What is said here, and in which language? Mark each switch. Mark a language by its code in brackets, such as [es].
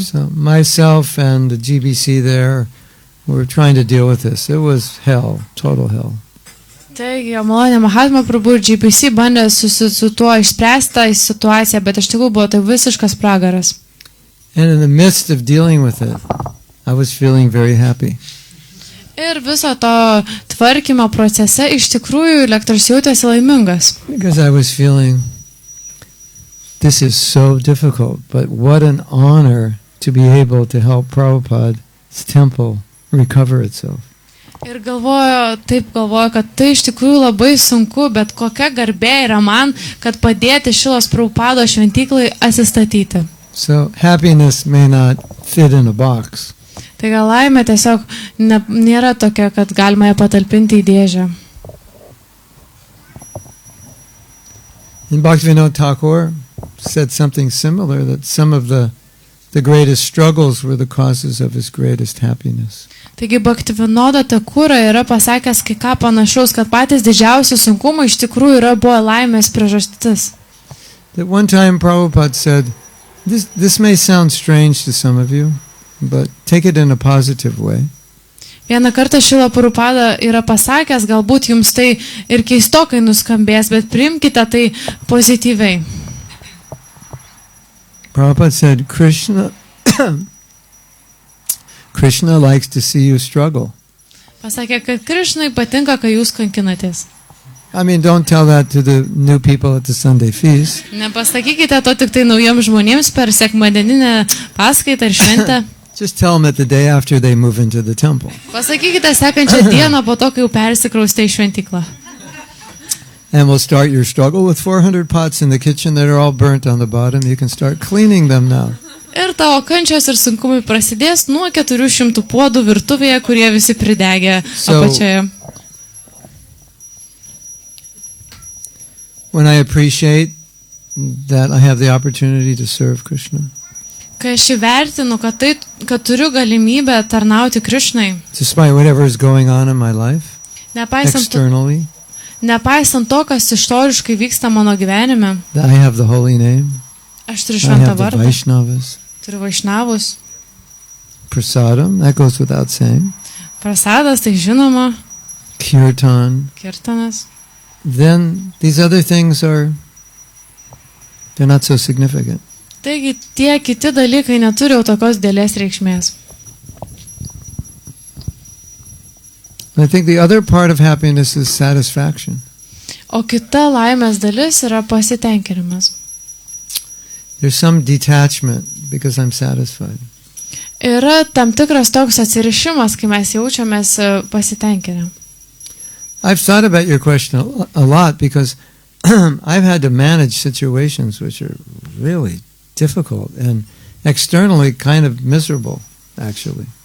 [en] So myself and the GBC there were trying to deal with this. It was hell, total hell. [lt] Taigi, malonė Mahatma Prabhu ir GBC bandė su tuo išspręsti tą situaciją, bet iš tikrųjų buvo tai visiškas pragaras. [en] And in the midst of dealing with it, I was feeling very happy. [lt] Ir viso to tvarkymo procese iš tikrųjų lektorius jautėsi laimingas. [en] Because I was feeling, this is so difficult, but what an honor to be able to help Prabhupada's temple recover itself. [lt] Ir galvojo, kad tai iš tikrųjų labai sunku, bet kokia garbė yra man, kad padėti Srilos Prabhupada šventyklai atsistatyti. [en] So happiness may not fit in a box. [lt] Tai gal laimė tiesiog nėra tokia, kad galima ją patalpinti į dėžę. [en] And Bhaktivinoda Thakur said something similar, that some of the greatest struggles were the causes of his greatest happiness. [lt] Taigi Bhaktivinoda Thakura yra pasakęs kai ką panašaus, kad patys didžiausi sunkumai iš tikrųjų buvo laimės priežastis. [en] That one time Prabhupada said, this may sound strange to some of you, but take it in a positive way. [lt] Vieną kartą Srila Prabhupada yra pasakęs, galbūt jums tai ir keistokai nuskambės, bet priimkite tai pozityviai. [en] Prabhupada said, Krishna Krishna likes to see you struggle. [lt] Pasakė, kad Krišnai patinka, kai jūs kankinatės. [en] I mean, don't tell that to the new people at the Sunday feast. [lt] Nepasakykite to tik tai naujiems žmonėms per sekmadieninę paskaitą ir šventę. [en] Just tell them at the day after they move into the temple. [lt] Pasakykite sekančią dieną po to, kai jau persikraustė į šventyklą. [en] And we'll start your struggle with 400 pots in the kitchen that are all burnt on the bottom. You can start cleaning them now. [lt] Ir tavo kančios ir sunkumai prasidės nuo 400 puodų virtuvėje, kurie visi pridegė apačioje. [en] When I appreciate that I have the opportunity to serve Krishna, [lt] Kai aš įvertinu, kad turiu galimybę tarnauti Krišnai, [en] despite whatever is going on in my life, externally, [lt] nepaisant to, kas išoriškai vyksta mano gyvenime, [en] that I have the holy name, [lt] aš turiu [en] I [lt] šventą [en] have the [lt] vardą, [en] Vaishnavas, [lt] turiu vaišnavus, [en] prasadam, that goes without saying, [lt] prasadas, tai žinoma, [en] kirtan, [lt] kirtanas. [en] then these other things they're not so significant. [lt] Taigi tie kiti dalykai neturi jau tokios dėlės reikšmės. [en] I think the other part of happiness is satisfaction. [lt] O kita laimės dalis yra pasitenkinimas. [en] There's some detachment because I'm satisfied. [lt] Yra tam tikras toks atsirišimas, kai mes jaučiamės pasitenkinę. [en] I've thought about your question a lot because I've had to manage situations which are really difficult and externally kind of miserable, actually.